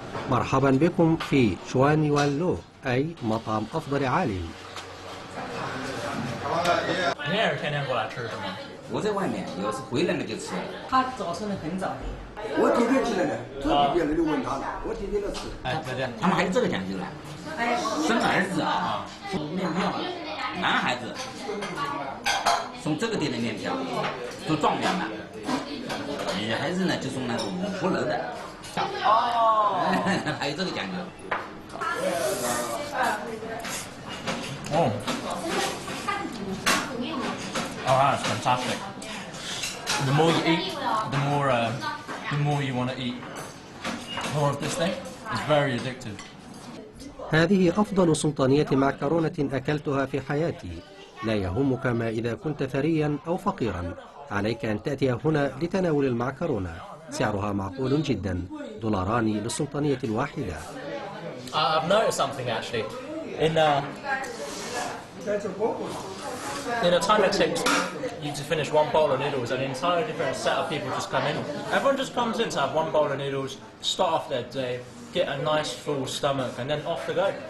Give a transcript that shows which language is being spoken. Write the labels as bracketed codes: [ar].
[ar] مرحبا بكم في شوان يوان لو، أي مطعم أفضل عالم. [zh] 你也是天天过来吃是吗？我在外面，有时回来了就吃。他早晨很早。我天天起来的，特别就问他了，我天天都吃。哎，再见。他们还有这个讲究呢，生儿子啊，面票，男孩子送这个店的面票，做状元嘛；女孩子呢就送那个五福楼的。哦，还有这个讲究。哦。 [en] Oh, that's fantastic. The more you eat, the more you want to eat more of this thing. It's very addictive. [ar] هذه أفضل سلطانية معكرونة أكلتها في حياتي. لا يهمك ما إذا كنت ثريا أو فقيرا، عليك أن تأتي هنا لتناول المعكرونة. سعرها معقول جدا، $2 للسلطانية الواحدة. [en] I've noticed something actually. In the time it takes you to finish one bowl of noodles, an entirely different set of people just come in. Everyone just comes in to have one bowl of noodles, start off their day, get a nice full stomach, and then off they go.